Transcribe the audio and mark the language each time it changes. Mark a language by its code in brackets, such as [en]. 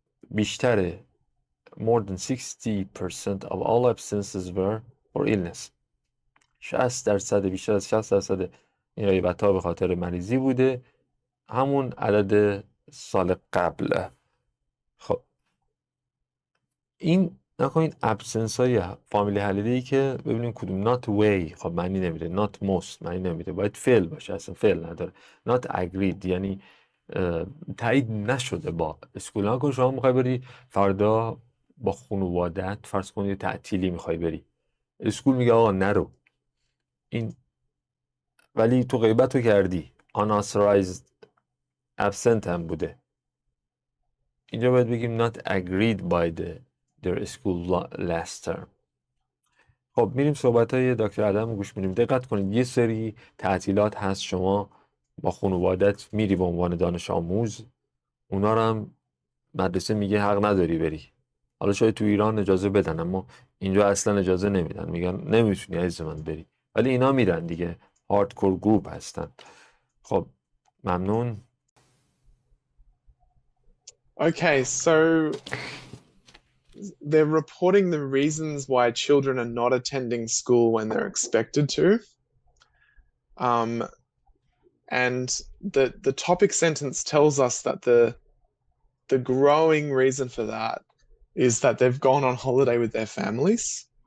[fa] بیشتره [en] more than 60% of all absences were for illness. [fa] 60%، بیشتر از 60% این غیبت ها به خاطر مریضی بوده، همون عدد سال قبل. خب این نکنین ابسنس های فامیلی هالیدی که ببینیم کدوم. not way خب معنی نمیده، not most معنی نمیده، باید فعل باشه، اصلا فعل نداره. not agreed یعنی تایید نشده با اسکول. نکن شما میخوای بری فردا با خانوادت، فرض کن یه تعطیلی میخوای بری، اسکول میگه آقا نرو، این ولی تو غیبت رو کردی، unauthorized absent هم بوده. اینجا باید بگیم [en] not agreed by their school last term. [fa] خب میریم صحبت های دکتر ادم گوش میدیم. دقت کنید یه سری تعطیلات هست شما با خانوادت میری به عنوان دانش آموز، اونا رو هم مدرسه میگه حق نداری بری. حالا شاید تو ایران اجازه بدن اما اینجا اصلا اجازه نمیدن، میگن نمیتونی عزیز من بری، ولی اینا میرن دیگه، هاردکور گروپ هستن. خب ممنون. [en] Okay, so they're reporting the reasons why children are not attending school when they're expected to. And the topic sentence tells us that the growing reason for that is that they've gone on holiday with their families.